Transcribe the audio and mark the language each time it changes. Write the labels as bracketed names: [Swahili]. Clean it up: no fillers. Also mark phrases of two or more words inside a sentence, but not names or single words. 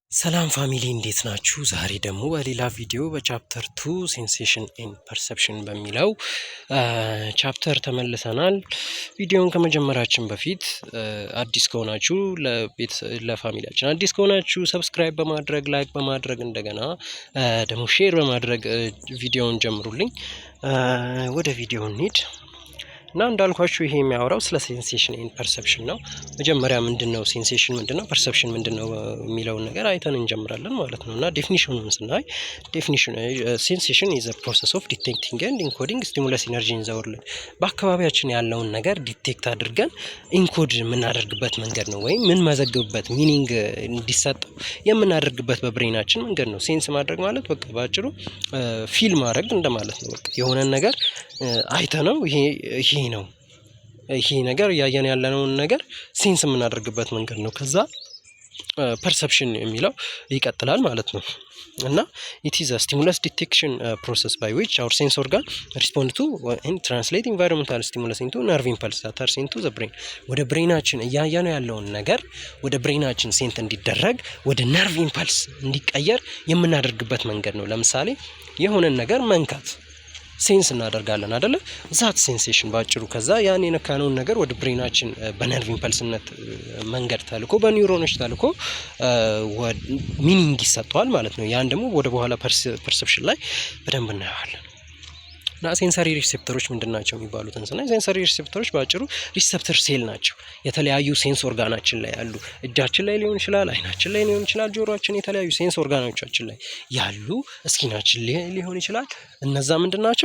[Amharic] ሰላም ፋሚሊ እንዴት ናችሁ? ዛሬ ደግሞ በሌላ ቪዲዮ በቻፕተር 2 [English] sensation and perception [Amharic] በሚለው ቻፕተር ተመልሰናል። ቪዲዮውን ከመጀመራችን በፊት አዲስ ከሆናችሁ ለፋሚሊያችን አዲስ ከሆናችሁ ሰብስክራይብ በማድረግ ላይክ በማድረግ እንደገና ደግሞ ሼር በማድረግ ቪዲዮውን ጀምሩልኝ። ወደ ቪዲዮ እንሂድ እና እንዳልኳችሁ ይሄ የሚያወራው ስለ [English] sensation and perception [Amharic] ነው። መጀመሪያ ምንድነው ሴንሴሽን ምንድነው ፐርሰፕሽን ምንድነው የሚለውን ነገር አይተን እንጀምራለን ማለት ነው። እና ዴፊኒሽኑን ስናይ [English] definition sensation is a process of detecting and encoding stimulus energy in the world [Amharic] በአካባቢያችን ያለውን ነገር ዲቴክት አድርገን ኢንኮድ የምናደርግበት መንገድ ነው፣ ወይም ምን መዘግብበት ሚኒንግ እንዲሰጠው የምናደርግበት በብሬናችን መንገድ ነው። ሴንስ ማድረግ ማለት በቃ ባጭሩ ፊል ማድረግ እንደማለት ነው። በቃ የሆነን ነገር አይተነው ይሄ ነው ይሄ ነገር ያየን ያለነውን ነገር ሴንስ የምናደርግበት መንገድ ነው። ከዛ ፐርሰፕሽን የሚለው ይቀጥላል ማለት ነው። እና [English] it is a stimulus detection process by which our sense organ respond to and translate environmental stimulus into nerve impulse that are sent to the brain [Amharic] ወደ ብሬናችን ያየነው ያለውን ነገር ወደ ብሬናችን ሴንት እንዲደረግ ወደ [English] nerve impulse [Amharic] እንዲቀየር የምናደርግበት መንገድ ነው። ለምሳሌ የሆነን ነገር መንካት ሴንስ እናደርጋለን አይደለ? [English] that sensation [Amharic] ባጭሩ ከዛ ያን የነካነውን ነገር ወደ ብሬናችን በነርቭ ኢምፐልስነት መንገድ ተልኮ በኒውሮኖች ተልኮ ሚኒንግ ይሰጠዋል ማለት ነው። ያን ደግሞ ወደ በኋላ ፐርሰፕሽን ላይ በደንብ እናየዋለን። እና [English] sensory receptors [Amharic] ምንድናቸው የሚባሉትን ስናይ [English] sensory receptors [Amharic] ባጭሩ [English] receptor cell [Amharic] ናቸው። የተለያዩ [English] sense organ [Amharic] ላይ ያሉ እጃችን ላይ ሊሆን ይችላል፣ አይናችን ላይ ሊሆን ይችላል፣ ጆሮአችን የተለያዩ [English] sense organs [Amharic] ላይ ያሉ ስኪናችን ሊሆን ይችላል። እነዛ ምንድናቸው?